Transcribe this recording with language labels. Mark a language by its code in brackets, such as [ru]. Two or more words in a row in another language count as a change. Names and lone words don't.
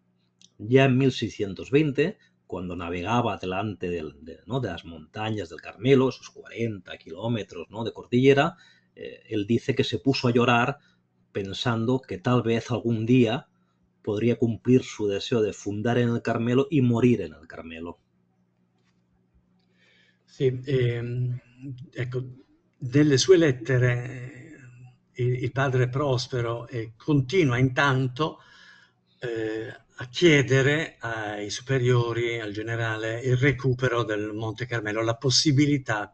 [es] Ya en 1620, cuando navegaba delante de las montañas del Carmelo, esos 40 kilómetros, ¿no?, de cordillera, él dice que se puso a llorar pensando que tal vez algún día podría cumplir su deseo de fundar en el Carmelo y morir en el Carmelo. [it] Sì, ecco, nelle sue lettere il padre Prospero continua intanto a chiedere ai superiori, al generale, il recupero del Monte Carmelo, la possibilità